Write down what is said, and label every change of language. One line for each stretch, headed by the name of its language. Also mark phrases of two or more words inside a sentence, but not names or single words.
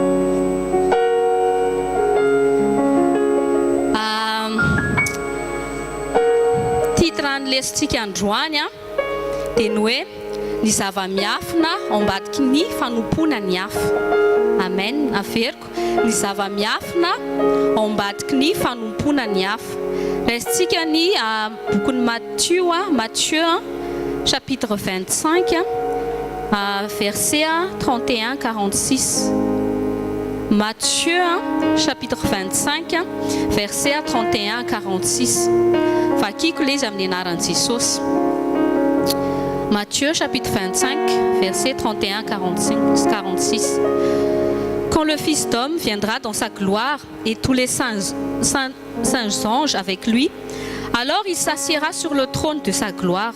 Malagasy: Titre ny lesintsika androany dia ny hoe ny zava-miafina ao ambadiky ny fanompona ny hafa. Amen. Averiko ny zava-miafina ao ambadiky ny fanompona ny hafa. Restsika ny bokin'ny Matthieu
French: chapitre 25 verset 31-46. Matthieu chapitre 25 verset 31-46.
Malagasy: Vakiko leza amin'ny anaran'i Jesosy.
French: Matthieu chapitre 25 verset 31-46. Quand le Fils d'homme viendra dans sa gloire et tous les saints anges avec lui, alors il s'assiera sur le trône de sa gloire.